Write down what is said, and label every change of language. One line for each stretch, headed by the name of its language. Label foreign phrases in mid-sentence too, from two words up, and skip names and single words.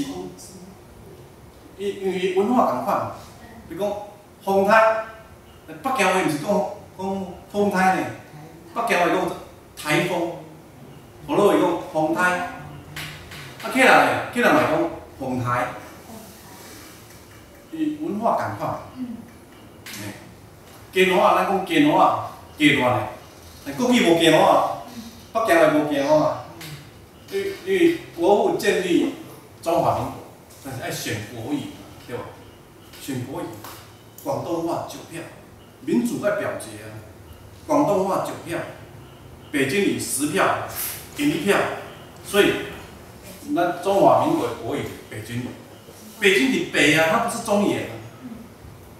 Min Nan Chinese: 因为文化共款嘛，比如讲风台，北京话毋是讲风台呢，北京话讲台风，河洛话讲风台，客人嘛讲风台。伊文化共款，鸡卵啊，咱讲鸡卵啊，鸡卵的，但国语无鸡卵啊，北京话无鸡卵啊。因为国父建立中华民国，但是爱选国语，对吧？选国语，广东话9票，民主爱表决啊，广东话9票，北京语10票，给1票，所以咱中华民国的国语北京语。北京伫北啊，它不是中原啊。